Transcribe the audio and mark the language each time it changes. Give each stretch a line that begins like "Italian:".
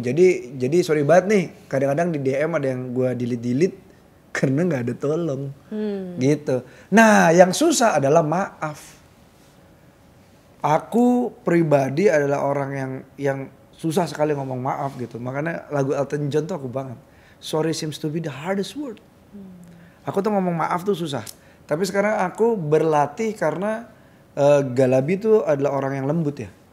Indonesian: Jadi
English: sorry banget
Indonesian: nih, kadang-kadang di DM ada yang gue delete karena nggak ada tolong gitu. Nah yang susah adalah maaf. Aku pribadi adalah orang yang susah sekali ngomong maaf gitu. Makanya lagu Elton John tuh aku banget.
English: Sorry seems to be the hardest word.
Indonesian: Aku tuh ngomong maaf tuh susah. Tapi sekarang aku berlatih karena Galabi tuh adalah orang yang lembut ya.